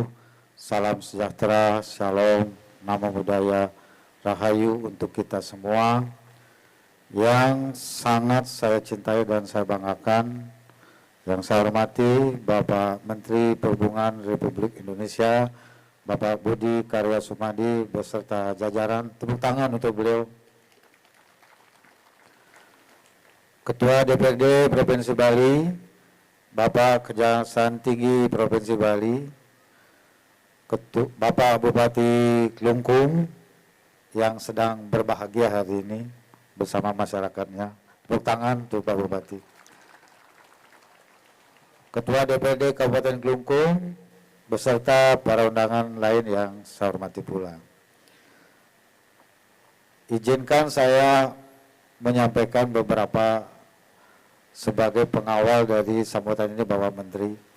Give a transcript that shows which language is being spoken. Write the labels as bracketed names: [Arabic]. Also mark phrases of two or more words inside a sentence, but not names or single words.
[Indonesian] Salam sejahtera, shalom, [Pali] namo buddhaya, [Indonesian] rahayu untuk kita semua. Yang sangat saya cintai dan saya banggakan, yang saya hormati Bapak Menteri Perhubungan Republik Indonesia, Bapak Budi Karya Sumadi beserta jajaran. Tepuk tangan untuk beliau. Ketua DPRD Provinsi Bali, Bapak Kejaksaan Tinggi Provinsi Bali, Bapak Bupati Klungkung yang sedang berbahagia hari ini bersama masyarakatnya. Tepuk tangan untuk Pak Bupati. Ketua DPRD Kabupaten Klungkung beserta para undangan lain yang saya hormati pula. Izinkan saya menyampaikan beberapa sebagai pengawal dari sambutan ini Bapak Menteri.